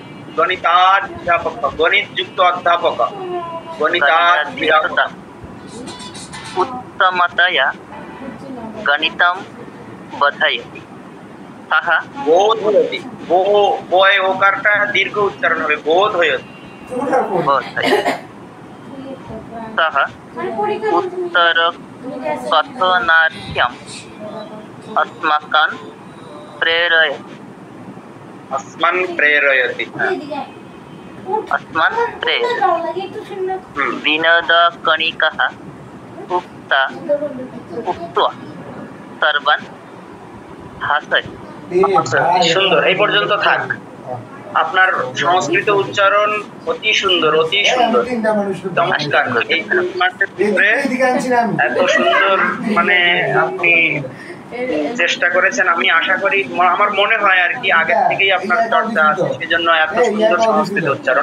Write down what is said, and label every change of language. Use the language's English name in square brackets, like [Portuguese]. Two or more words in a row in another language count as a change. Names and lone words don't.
[Sanskrit] গণিতাধ্যাপক, গণিতযুক্ত অধ্যাপক, গণিতাধ্যাপক। उत्तमतया गणितं बोधयति सः [Bangla] বোধয়তি, বয় ওকারটা দীর্ঘ উচ্চারণ হবে, বোধয়তি। [Sanskrit] बोधयति सः उत्तरकथनार्थम् अस्माकं प्रेरयति अस्मन् प्रेरयति। अस्मान् प्रेरयति विनोदकणिकः उक्त्वा सर्वान् हासयति। [Bangla] সুন্দর, এই পর্যন্ত থাক। আপনার সংস্কৃত উচ্চারণ অতি সুন্দর, অতি সুন্দর, চমৎকার। এই 3 মাসের ভিতরে এত সুন্দর মানে আপনি চেষ্টা করেছেন। আমি আশা করি, আমার মনে হয় আর কি আগের থেকেই আপনার চর্চা আছে, সেজন্য এত সুন্দর সংস্কৃত উচ্চারণ।